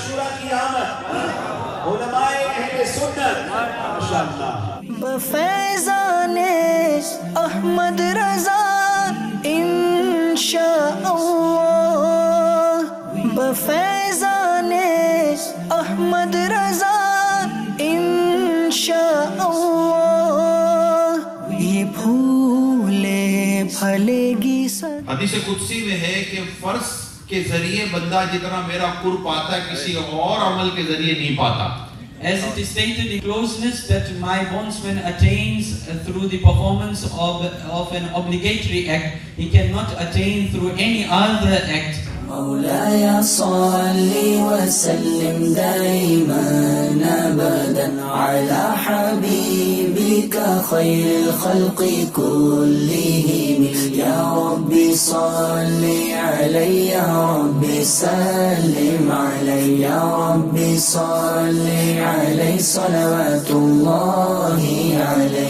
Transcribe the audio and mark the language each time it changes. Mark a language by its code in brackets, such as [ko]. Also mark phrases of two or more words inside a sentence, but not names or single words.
[ur] بفیضان احمد رضا انشاء اللہ بفیضان احمد رضا انشاء اللہ یہ پھولے پھلے گی سر. حدیث قدسی میں ہے کہ فرض کے ذریعے بندہ جتنا میرا قرب پاتا ہے کسی اور عمل کے ذریعے نہیں پاتا. [en] As it is stated in closeness that my bondsman attains through the performance of an obligatory act, he cannot attain through any other act. [ar] مولاي صل وسلم دائما أبدا على حبيبك خير الخلق كلهم. يا ربي صل علي يا ربي سلم علي يا ربي صل عليه صلوات الله عليه.